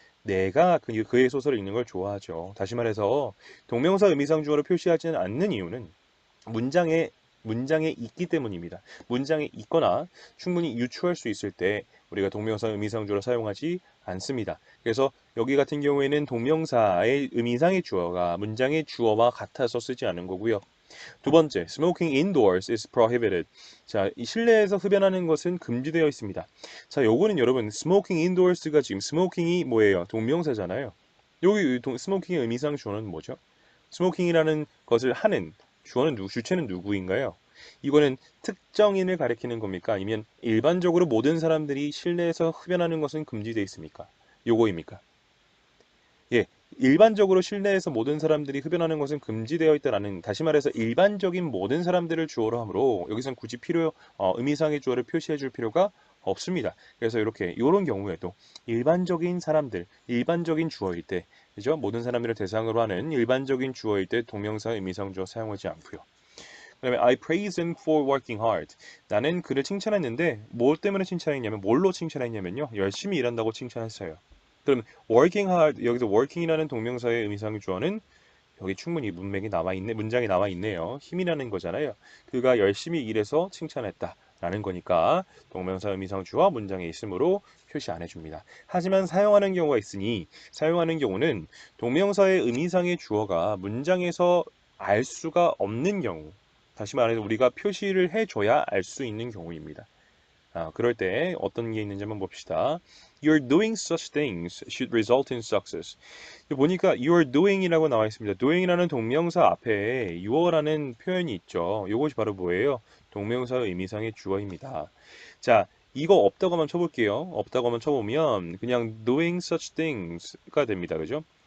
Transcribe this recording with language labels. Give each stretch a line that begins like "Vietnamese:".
Korean: 내가 그의 소설을 읽는 걸 좋아하죠. 다시 말해서 동명사 의미상 주어를 표시하지는 않는 이유는 문장에 문장에 있기 때문입니다. 문장에 있거나 충분히 유추할 수 있을 때 우리가 동명사 의미상 주어를 사용하지 않습니다. 그래서 여기 같은 경우에는 동명사의 의미상의 주어가 문장의 주어와 같아서 쓰지 않은 거고요. 두 번째,
English: smoking indoors is prohibited.
Korean: 자, 이 실내에서 흡연하는 것은 금지되어 있습니다. 자, 요거는 여러분, smoking indoors가 지금 smoking이 뭐예요? 동명사잖아요. 여기 smoking의 의미상 주어는 뭐죠? smoking이라는 것을 하는 주체는 누구인가요? 이거는 특정인을 가리키는 겁니까? 아니면 일반적으로 모든 사람들이 실내에서 흡연하는 것은 금지되어 있습니까? 요거입니까? 예, 일반적으로 실내에서 모든 사람들이 흡연하는 것은 금지되어 있다라는, 다시 말해서 일반적인 모든 사람들을 주어로 하므로 여기선 굳이 의미상의 주어를 표시해 줄 필요가 없습니다. 그래서 이렇게 이런 경우에도 일반적인 사람들, 일반적인 주어일 때, 그죠? 모든 사람들을 대상으로 하는 일반적인 주어일 때 동명사 의미상 주어 사용하지 않고요. 그다음에
English: I praise him for working hard.
Korean: 나는 그를 칭찬했는데 뭘 때문에 칭찬했냐면 뭘로 칭찬했냐면요. 열심히 일한다고 칭찬했어요. 그럼 working hard, 여기서 working이라는 동명사의 의미상의 주어는 여기 충분히 문장이 남아 있네요. 힘이라는 거잖아요. 그가 열심히 일해서 칭찬했다라는 거니까 동명사 의미상 주어 문장에 있으므로 표시 안 해줍니다. 하지만 사용하는 경우가 있으니 사용하는 경우는 동명사의 의미상의 주어가 문장에서 알 수가 없는 경우, 다시 말해서 우리가 표시를 해줘야 알 수 있는 경우입니다. 그럴 때 어떤 게 있는지 한번 봅시다.
English: You're doing such things should result in success.
Korean: 보니까 you're doing이라고 나와 있습니다. doing이라는 동명사 앞에 you라는 표현이 있죠. 이것이 바로 뭐예요? 동명사 의미상의 주어입니다. 자, 이거 없다고 한번 쳐볼게요. 없다고 한번 쳐보면 그냥 doing such things가 됩니다. 그죠?